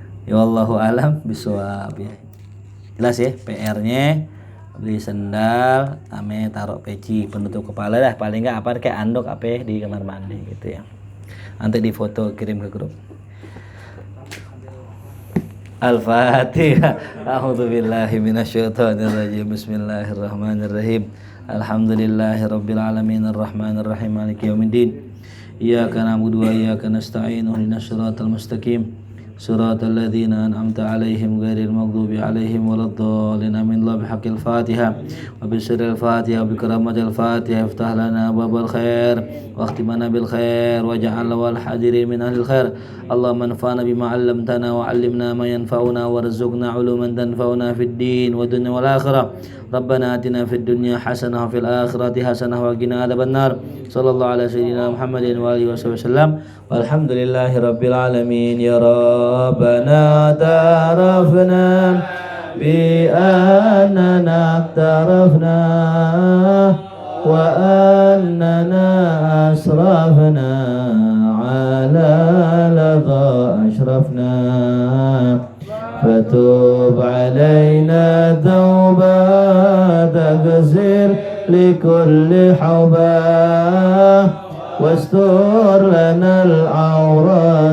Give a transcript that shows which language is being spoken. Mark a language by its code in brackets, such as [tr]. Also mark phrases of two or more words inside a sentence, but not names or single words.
[id] Ya [ar] والله أعلم بالصواب [id] ya. Jelas ya PR-nya beli sendal ame taruh peci penutup kepala dah paling enggak apa kayak anduk apa di kamar mandi gitu ya. Nanti di foto kirim ke grup. [ar] Al-Fatihah. أعوذ بالله من الشيطان الرجيم. بسم الله الرحمن الرحيم. الحمد لله رب العالمين الرحمن الرحيم مالك يوم الدين. إياك نعبد وإياك نستعين اهدنا الصراط المستقيم. صراط الذين أنعمت عليهم غير المغضوب عليهم ولا الضالين. Amin. بحق الفاتحة وبسر الفاتحة بكرامة الفاتحة افتح لنا باب الخير واختمنا بالخير واجعل والحاضرين من أهل الخير. اللهم انفعنا بما علمتنا وعلمنا ما ينفعنا وارزقنا علوما تنفعنا في الدين والدنيا والآخرة. ربنا آتنا في الدنيا حسنة وفي الآخرة حسنة وقنا عذاب النار. صلى الله على سيدنا محمد وآله وسلم. والحمد لله رب العالمين. يا ربنا اعترفنا بأننا اقترفنا وأننا أسرفنا على ذا أشرفنا فتب علينا توبة تغسل لكل حوبة واستر لنا العورات